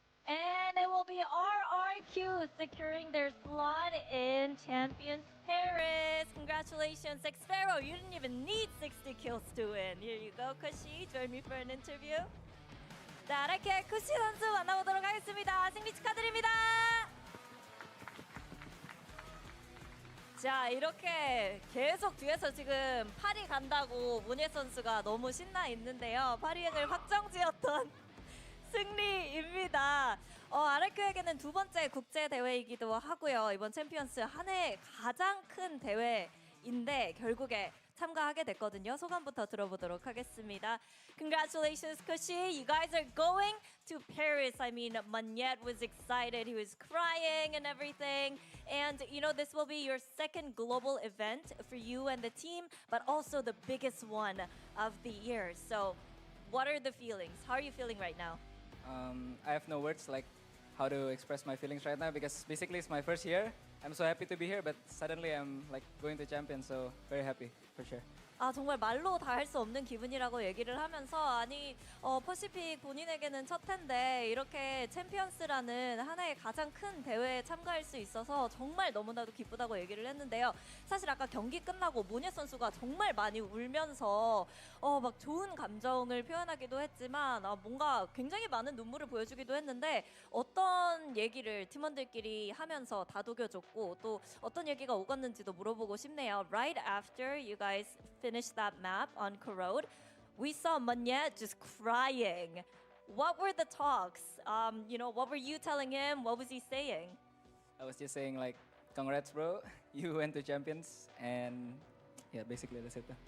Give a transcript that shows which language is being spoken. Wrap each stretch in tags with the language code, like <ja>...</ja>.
<en>And it will be RRQ securing their slot in Champions Paris. Congratulations, Xfero. You didn't even need 60 kills to win. Here you go, Kushi. Join me for an interview.</en> <ko>자, 이렇게 쿠시 선수 만나보도록 하겠습니다. 승리 축하드립니다. 자, 이렇게 계속 뒤에서 지금 파리 간다고 문예 선수가 너무 신나 있는데요. 파리행을 확정지었던 승리입니다. RRQ에게는 두 번째 국제 대회이기도 하고요. 이번 챔피언스 한 해 가장 큰 대회인데 결국에 참가하게 됐거든요. 소감부터 들어보도록 하겠습니다.</ko> <en>Congratulations, Kushi. You guys are going to Paris. I mean, Magnet was excited. He was crying and everything. And, you know, this will be your second global event for you and the team, but also the biggest one of the year. So, what are the feelings? How are you feeling right now? I have no words like how to express my feelings right now because basically it's my first year. I'm so happy to be here, but suddenly I'm like going to champion, so very happy for sure.</en> <ko>아, 정말 말로 다 할 수 없는 기분이라고 얘기를 하면서 아니 퍼시픽 본인에게는 첫 해인데 이렇게 챔피언스라는 하나의 가장 큰 대회에 참가할 수 있어서 정말 너무나도 기쁘다고 얘기를 했는데요. 사실 아까 경기 끝나고 문예 선수가 정말 많이 울면서 막 좋은 감정을 표현하기도 했지만 뭔가 굉장히 많은 눈물을 보여주기도 했는데 어떤 얘기를 팀원들끼리 하면서 다독여줬고 또 어떤 얘기가 오갔는지도 물어보고 싶네요.</ko> <en>Right after you guys finished that map on Corrode, we saw Magnet just crying. What were the talks? You know, what were you telling him? What was he saying? I was just saying like, congrats, bro. You went to champions, and yeah, basically that's it.</en>